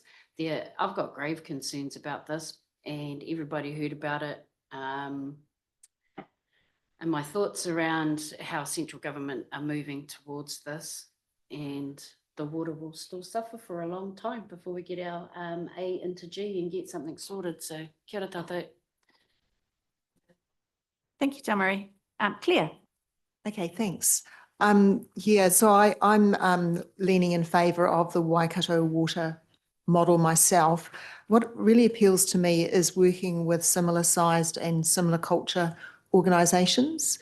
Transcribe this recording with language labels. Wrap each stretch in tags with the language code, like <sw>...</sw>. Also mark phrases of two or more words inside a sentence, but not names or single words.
<en>I've got grave concerns about this, and everybody heard about it. And my thoughts around how central government are moving towards this, and the water will still suffer for a long time before we get our A into G and get something sorted.</en> <mi>So kia ora tātou.</mi> <en>Thank you, Tamari. Claire. Okay, thanks. Yeah, so I'm leaning in favour of the Waikato water model myself. What really appeals to me is working with similar sized and similar culture organisations.</en>